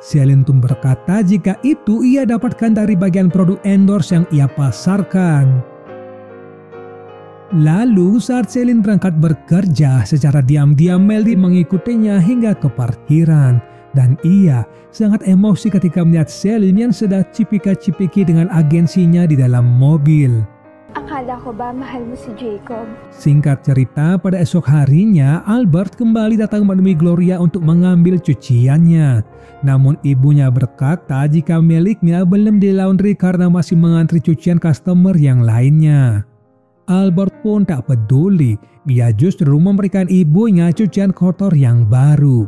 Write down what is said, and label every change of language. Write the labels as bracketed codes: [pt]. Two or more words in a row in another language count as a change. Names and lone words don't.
[id] Celine pun berkata jika itu ia dapatkan dari bagian produk endorse yang ia pasarkan. Lalu saat Celine berangkat bekerja, secara diam-diam Meldy mengikutinya hingga ke parkiran. Dan ia sangat emosi ketika melihat Celine yang sedang cipika-cipiki dengan agensinya di dalam mobil. [tl] Akala ko ba mahal mo si Jacob? [id] Singkat cerita, pada esok harinya Albert kembali datang menemui Gloria untuk mengambil cuciannya. Namun ibunya berkata jika miliknya belum di laundry karena masih mengantri cucian customer yang lainnya. Albert pun tak peduli, ia justru memberikan ibunya cucian kotor yang baru.